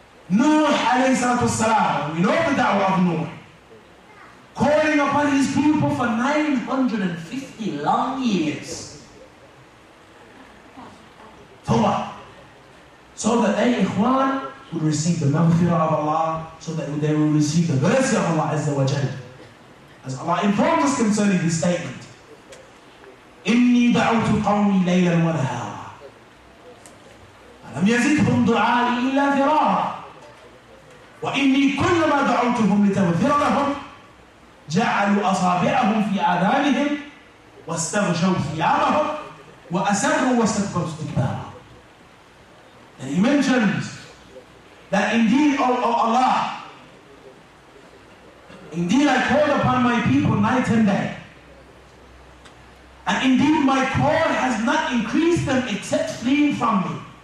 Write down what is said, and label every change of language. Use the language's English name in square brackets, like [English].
[English] Nuh alayhi salatu salam, we know the da'wah of Nuh, calling upon his people for 950 long years. For what? So that they, Ikhwan, would receive the maghfirah of Allah, so that they will receive the mercy of Allah Azza wa Jalla. As Allah informs us concerning this statement, [Arabic] إِنِّي دَعُوتُ قَوْمِي لَيْلًا وَنَهَارًا فَلَمْ يَزِدْهُمْ دُعَائِي إِلَّا فِرَارًا وَإِنِّي كُلَّمَا دَعَوْتُهُمْ لِتَغْفِرَ لَهُمْ جَعَلُوا أَصَابِعَهُمْ فِي آذَانِهِمْ وَاسْتَغْشَوْا ثِيَابَهُمْ وَأَسَرُّوا وَاسْتَكْبَرُوا اسْتِكْبَارًا. [English] And he mentions that indeed, O Allah, indeed I called upon my people night and day. And indeed my call has not increased them except fleeing from me.